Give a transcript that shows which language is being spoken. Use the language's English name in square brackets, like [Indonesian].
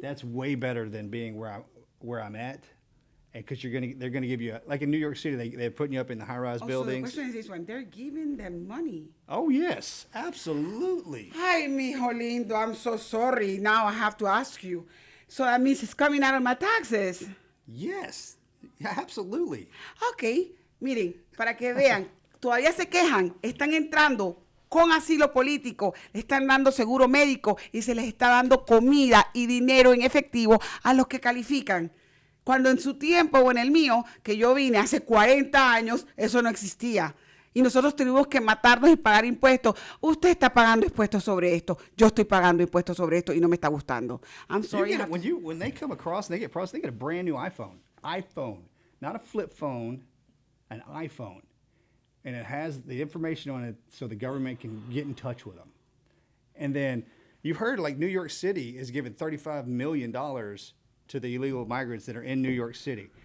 [English] That's way better than being where I'm at, because they're gonna give you like in New York City, they're putting you up in the high-rise buildings. So the question is this one: they're giving them money. Oh yes, absolutely. [Spanish] Ay, mijo lindo, [English] I'm so sorry. Now I have to ask you. So that means it's coming out of my taxes. Yes, yeah, absolutely. [Spanish] Ok, miren, para que vean, todavía se quejan, están entrando con asilo político, le están dando seguro médico y se les está dando comida y dinero en efectivo a los que califican. Cuando en su tiempo o en el mío, que yo vine hace 40 años, eso no existía. Y nosotros tuvimos que matarnos y pagar impuestos. Usted está pagando impuestos sobre esto. Yo estoy pagando impuestos sobre esto y no me está gustando. [English] I'm sorry. When they come across, they get a brand new iPhone. iPhone, not a flip phone, an iPhone. And it has the information on it so the government can get in touch with them. And then you've heard like New York City is giving $35 million to the illegal migrants that are in New York City.